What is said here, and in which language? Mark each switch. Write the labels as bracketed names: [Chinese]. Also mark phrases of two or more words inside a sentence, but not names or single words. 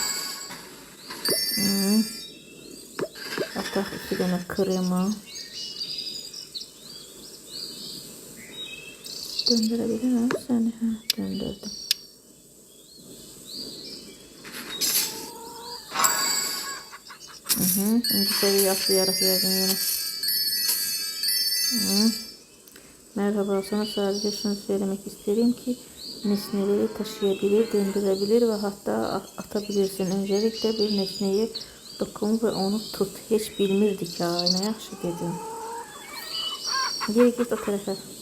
[Azerbaijani] Ataq 2 dənə krema. Döndürə bilirəm səni. Döndürdüm. [Turkish] İndi seviye atlayarak verdim yine. Merhaba, sana sadece şunu söylemek isterim ki nesneleri taşıyabilir, döndürebilir ve hatta atabilirsin. Öncelikle bir nesneye dokun ve onu tut. [Azerbaijani] Hiç bilmirdik ya. Ne yaxşı dedim. [Turkish] Geri git o tarafa.